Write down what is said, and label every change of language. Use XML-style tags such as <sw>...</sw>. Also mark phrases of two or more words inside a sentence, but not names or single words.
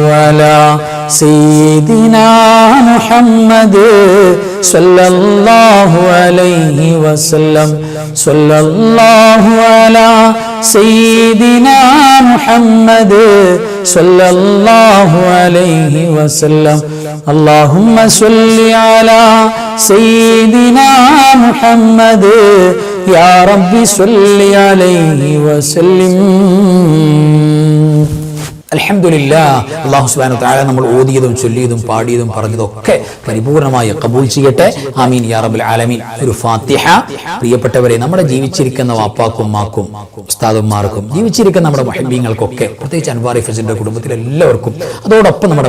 <ar>على سيدنا محمد صلى الله عليه وسلم صلى الله على سيدنا محمد صلى الله عليه وسلم اللهم صل على سيدنا محمد يا رب صل عليه وسلم അൽഹംദുലില്ലാഹ്.</ar> <ml>അല്ലാഹു</ml> <ar>سبحانه وتعالى</ar> <ml>നമ്മൾ ഓതിയതും ചൊല്ലിയതും പാടിയതും പറഞ്ഞതും ഒക്കെ പരിപൂർണമായി ഖബൂൽ ചെയ്യട്ടെ.</ml> <ar>آمين يا رب العالمين.</ar> <ml>ഒരു ഫാത്തിഹ. പ്രിയപ്പെട്ടവരെ, നമ്മുടെ ജീവിച്ചിരിക്കുന്ന വാപ്പാക്കും മാക്കും ഉസ്താദുമാർക്കും ജീവിച്ചിരിക്കുന്ന നമ്മുടെ മുഹബ്ബീങ്ങൾക്കൊക്കെ, പ്രത്യേകിച്ച് അൻവാറി ഫസിന്റെ കുടുംബത്തിലെ എല്ലാവർക്കും, അതോടൊപ്പം നമ്മുടെ</ml>